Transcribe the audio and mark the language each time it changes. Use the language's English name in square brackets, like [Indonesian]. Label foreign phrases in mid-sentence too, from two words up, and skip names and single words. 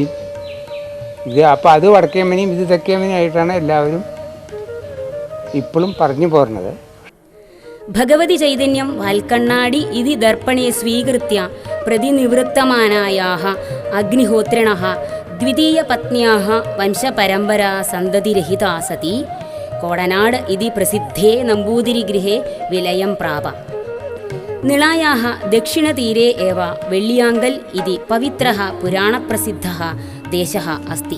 [Malayalam] ഇത് അപ്പോൾ അത് വടക്കേമനിയും ഇത് തെക്കേമനിയും ആയിട്ടാണ് എല്ലാവരും ഇപ്പോഴും പറഞ്ഞു പോരുന്നത്. [Sanskrit] ഭഗവതി ചൈതന്യം വാൽക്കണ്ണാടി ഇതി ദർപ്പണേ സ്വീകൃത്യ പ്രതിനിവൃത്തമാനായാः അഗ്നിഹോത്രിണः द्वितीयपत्न्याः वंशपरम्परा सन्ततिरहिता सती कोडनाड् इति प्रसिद्धे नम्बूदिरिगृहे विलयं प्राप। निळायाः दक्षिणतीरे एव वेळ्ळियाङ्गल् इति पवित्रः पुराणप्रसिद्धः देशः अस्ति।